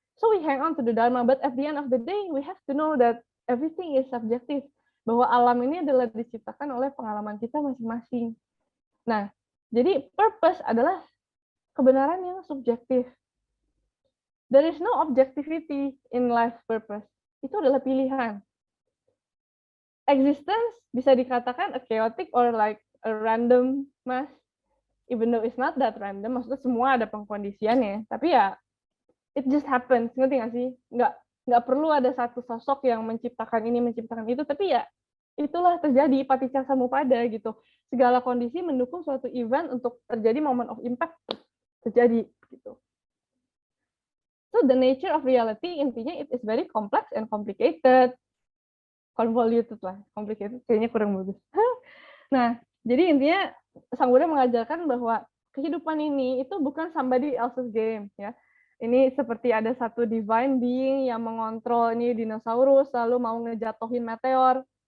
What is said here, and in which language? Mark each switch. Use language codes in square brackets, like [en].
[en] So we hang on to the Dharma, but at the end of the day we have to know that everything is subjective. [id] Bahwa alam ini adalah diciptakan oleh pengalaman kita masing-masing. Nah, jadi purpose adalah kebenaran yang subjektif. [en] There is no objectivity in life purpose. [id] Itu adalah pilihan. [en] Existence [id] bisa dikatakan [en] a chaotic or like a random mass, even though it's not that random. [id] Maksudnya semua ada pengkondisiannya, tapi ya [en] it just happens. [id] Ngerti nggak sih? Nggak perlu ada satu sosok yang menciptakan ini, menciptakan itu, tapi ya itulah terjadi, paticca samuppada gitu. Segala kondisi mendukung suatu event untuk terjadi [en] moment of impact [id] terjadi gitu. [en] So the nature of reality, [id] intinya [en] it is very complex and complicated. [id] Convoluted lah, complicated kayaknya kurang bagus. Nah, jadi intinya Sang Buddha mengajarkan bahwa kehidupan ini itu bukan [en] somebody else's game [id] ya. Ini seperti ada satu divine being yang mengontrol ini dinosaurus lalu mau ngejatuhin meteor.